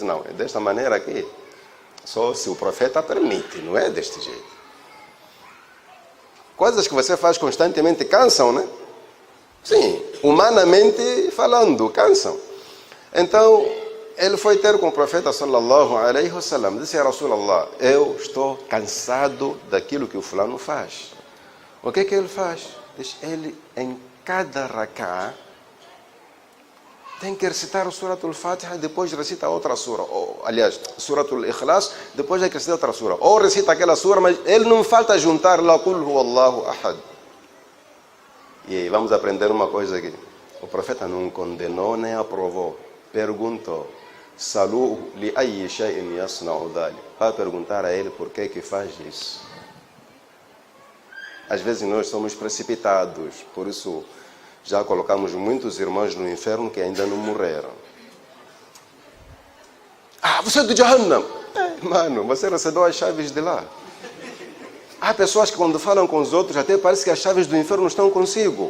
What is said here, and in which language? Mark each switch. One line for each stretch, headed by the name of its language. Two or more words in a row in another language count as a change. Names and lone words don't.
Portuguese: Não, é desta maneira aqui. Só se o profeta permite, não é deste jeito. Coisas que você faz constantemente cansam, né? Sim, humanamente falando, cansam. Então, ele foi ter com o profeta
Arabic: صلى الله عليه وسلم.
Portuguese: Disse a Rasulallah, eu estou cansado daquilo que o fulano faz. O que ele faz? Diz, ele em cada rak'a tem que recitar o Suratul Fatiha, depois recita outra sura. Ou, aliás, Suratul Ikhlas, depois é que recita outra sura. Ou recita aquela sura, mas ele não falta juntar lá
Arabic: قل هو الله أحد.
Portuguese: E aí, vamos aprender uma coisa aqui. O profeta não condenou nem aprovou. Perguntou,
Arabic: سلوه لأي شيء يصنع ذلك.
Portuguese: Vai perguntar a ele por que faz isso. Às vezes nós somos precipitados, por isso já colocamos muitos irmãos no inferno que ainda não morreram. Ah, você é do Jahannam. Mano, você recebeu as chaves de lá. Há pessoas que quando falam com os outros até parece que as chaves do inferno estão consigo.